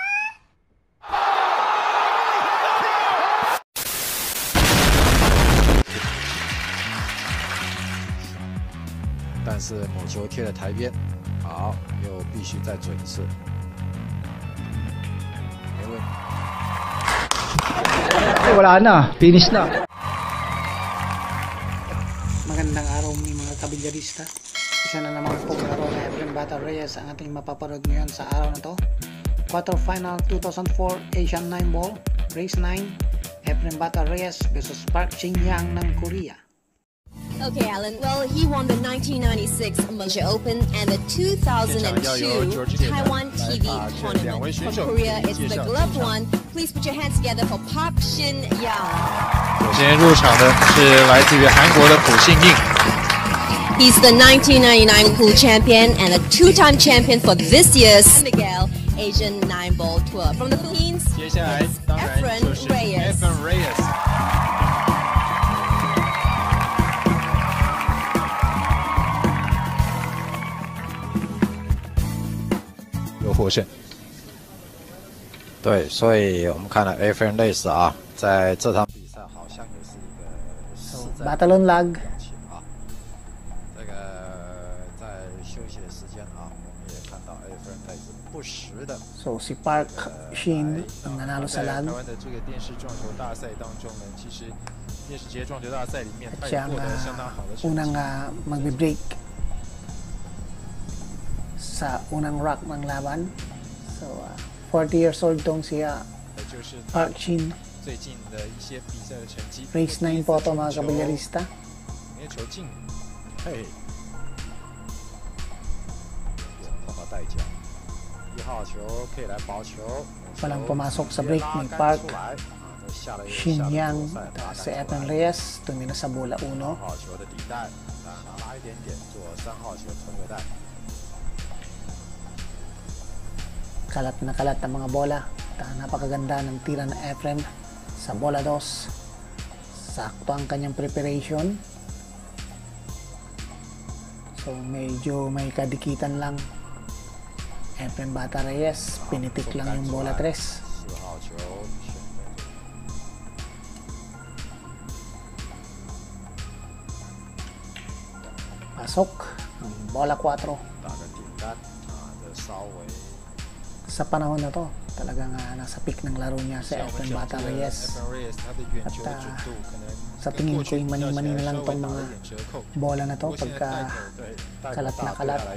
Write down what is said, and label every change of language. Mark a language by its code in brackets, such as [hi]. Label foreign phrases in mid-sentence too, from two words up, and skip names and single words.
[zh] 但是某球贴了台边，好，又必须再准一次，没问题。 [tl] Wala na, finish na. Magandang araw mga kabilyarista. Isa na namang paglaro na Efren Bata Reyes ang ating mapaparod ngayon sa araw na to. [en] Quarterfinal 2004 Asian 9 Ball, Race 9, [tl] Efren Bata Reyes versus Park Chin-young ng Korea. Okay, Alan. [en] Well, he won the 1996 Malaysia Open and the 2002 Taiwan TV tournament. For Korea, it's the gloved one. Please put your hands together for Park Chin-young. [zh] 首先入场的是来自于韩国的朴信应。 [en] He's the 1999 pool champion and a two-time champion for this year's San Miguel Asian 9 Ball Tour. From the Philippines, [zh] 接下来当然就是 Efren Reyes。获胜，对，所以我们看了 Efren Reyes 啊，在这场比赛好像又是一个 [tl] Batalon lag [zh] 啊。这个在休息的时间啊，我们也看到 Efren Reyes 不时的。 [tl] So si Park Shin ang nanalo sa lag. [zh] 台湾的这个电视撞球大赛当中呢，其实电视节撞球大赛里面，他也 [tl] Siya [zh] 获得相当好的成绩。 [tl] unang magbe-break sa unang rack ng laban. So 40 [en] years old [tl] tong siya Park Shin. [zh] 最近的一些比赛的成绩。 [tl] Race 9 po to mga kabilyarista. [zh] 那球进，嘿，碰到带脚，1号球可以来保球。 [tl] Walang pumasok sa break ni Park Chin-young si Efren Reyes tumira sa bola 1. [zh] 2 号球的底带，拉一点点做3号球吞个带。 [tl] Kalat na kalat ang mga bola. Napakaganda ng tira ng Efren sa bola 2. Sakto ang kanyang preparation. So medyo may kadikitan lang. Efren Bata Reyes, pinitik lang yung bola 3. [zh] 4 号球， [tl] Pasok ang bola 4. [zh] 打个顶单啊，这稍微 [tl] Sa panahon na to, talagang nasa peak ng laro niya si Efren Bata Reyes. At sa tingin ko yung mani-mani na lang tong mga bola na to pagka kalat na kalat.